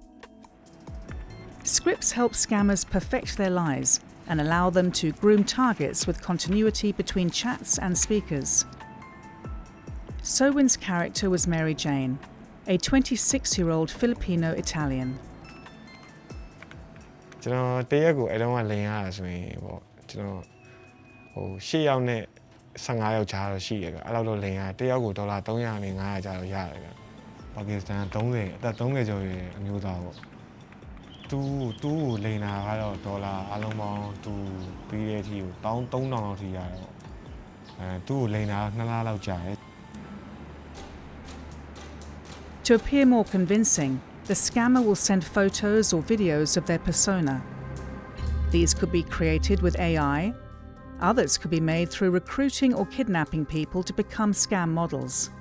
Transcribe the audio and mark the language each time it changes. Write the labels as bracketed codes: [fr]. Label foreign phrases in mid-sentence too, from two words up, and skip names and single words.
[en] Scripts help scammers perfect their lies and allow them to groom targets with continuity between chats and speakers. Sowin's character was Mary Jane, a 26-year-old Filipino-Italian. [my] ကျွန်တော်တရက်ကိုအဲ့တုန်းကလင်ရတာဆိုရင်ပေါ့ကျွန်တော်10ယောက်နဲ့15ယောက်ကြားတော့ရှိရကအဲ့လောက်တော့လင်ရတရက်ကိုဒေါ်လာ300နဲ့500ကြားတော့ရတယ်ကပါကစ္စတန်30အသက်30ကျော်ရဲ့အမျိုးသားပေါ့သူကိုလိန်တာကတော့ဒေါ်လာအလုံးပေါင်းသူပြီးတဲ့အထိကို1300လောက်ထိရတယ်ပေါ့သူကိုလိန်တာ2လလောက်ကြာတယ် [en] To appear more convincing, the scammer will send photos or videos of their persona. These could be created with AI. Others could be made through recruiting or kidnapping people to become scam models.